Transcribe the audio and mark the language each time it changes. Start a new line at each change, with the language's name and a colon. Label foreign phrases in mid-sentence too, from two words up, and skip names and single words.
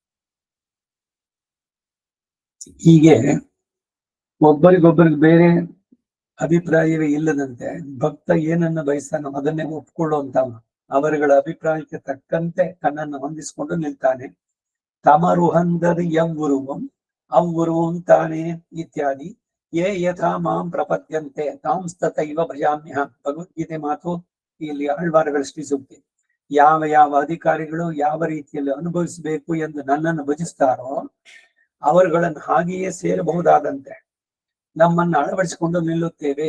Kannada: ಹೀಗೆ ಒಬ್ಬರಿಗೊಬ್ಬರಿಗೆ ಬೇರೆ ಅಭಿಪ್ರಾಯವೇ ಇಲ್ಲದಂತೆ ಭಕ್ತ ಏನನ್ನ ಬಯಸ್ತಾನೋ ಅದನ್ನೇ ಒಪ್ಕೊಳ್ಳುವಂತವನು. ಅವರುಗಳ ಅಭಿಪ್ರಾಯಕ್ಕೆ ತಕ್ಕಂತೆ ತನ್ನನ್ನು ಹೊಂದಿಸಿಕೊಂಡು ನಿಲ್ತಾನೆ.
Tamil: தமர் உகந்தது எவ்வுருவம் அவ்வுருவம் தானே
Sanskrit: ಇತ್ಯಾದಿ ಯೇ ಯಥಾ ಮಾಂ ಪ್ರಪದ್ಯಂತೆ ತಾಂಸ್ತತೈವ ಭಜಾಮ್ಯಹಂ.
Kannada: ಭಗವದ್ಗೀತೆ ಮಾತು ಇಲ್ಲಿ ಆಳ್ವಾರಗಳ ಶ್ರೀ ಸೂಕ್ತಿ. ಯಾವ ಯಾವ ಅಧಿಕಾರಿಗಳು ಯಾವ ರೀತಿಯಲ್ಲಿ ಅನುಭವಿಸಬೇಕು ಎಂದು ನನ್ನನ್ನು ಭಜಿಸ್ತಾರೋ ಅವರುಗಳನ್ನು ಹಾಗೆಯೇ ಸೇರಬಹುದಾದಂತೆ ನಮ್ಮನ್ನು ಅಳವಡಿಸಿಕೊಂಡು ನಿಲ್ಲುತ್ತೇವೆ.